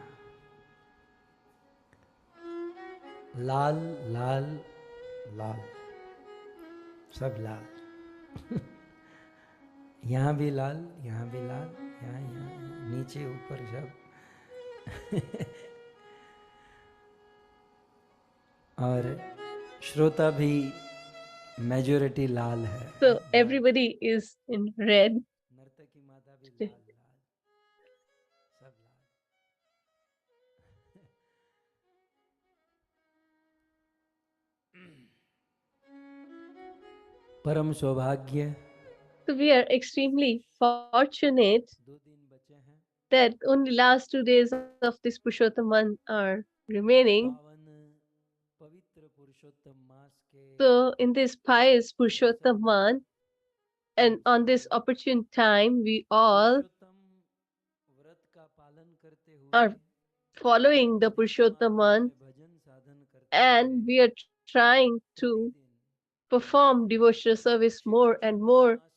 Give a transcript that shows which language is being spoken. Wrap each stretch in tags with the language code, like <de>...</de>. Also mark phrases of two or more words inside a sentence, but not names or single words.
<hi>लाल लाल लाल, सब लाल। यहाँ भी लाल, यहाँ भी लाल, यहाँ यहाँ नीचे ऊपर सब। और श्रोता भी मेजॉरिटी लाल है।</hi> <en>So everybody is in red.</en> <hi>नर्तकी माता भी लाल लाल, सब लाल। परम सौभाग्य।</hi> <en>So we are extremely fortunate that only last 2 days of this Purushottam month are remaining. So in this pious Purushottam month and on this opportune time, we all are following the Purushottam month and we are trying to perform devotional service more and more.</en>